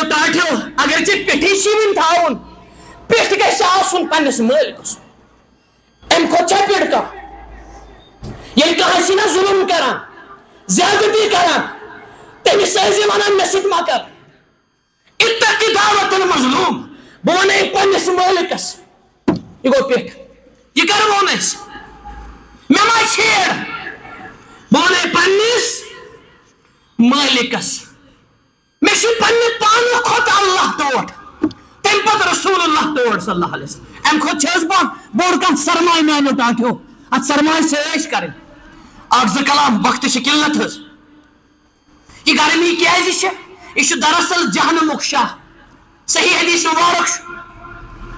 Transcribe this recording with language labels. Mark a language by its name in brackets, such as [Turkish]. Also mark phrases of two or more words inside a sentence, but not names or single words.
[Kashmiri] ٹاٹھیو اگر ژےٚ پیٚٹھٕے چھُے وُنہِ تھاوُن پیٚٹھ گژھِ آسُن پننِس مٲلکس امہِ کھۄتہٕ چھا پیٚٹھ کانٛہہ ییٚلہِ کانٛہہ آسہِ نہ ظُلم کران زیادتی کران تٔمِس ٲسۍ ونان مےٚ سۭتۍ مہ کر [Arabic] اتقِ دعوة المظلوم [Kashmiri] بہٕ ونے پننِس مٲلکس یہ گوٚو پیٚٹھ یہ کرون أسۍ مےٚ ما چھیڑ بہٕ ونے پننِس مٲلکس مےٚ چھُ پننہِ پانہٕ کھۄتہٕ اللہ ٹوٹھ تمہِ پتہٕ رسول اللہ ٹوٹھ [Arabic] صلی اللہ علیہ وسلم [Kashmiri] امہِ کھۄتہٕ چھِ حظ بوٚڑ کانٛہہ سرمایہِ میانیو ٹاٹھیو اتھ سرمایہِ چھِ عٲش کرٕنۍ اکھ زٕ کلام وقتٕچ چھِ قلت حظ یہ گرمی کیازِ چھِ یہ چھُ دراصل جہنمُک شاہ صحیح حدیث مبارک چھُ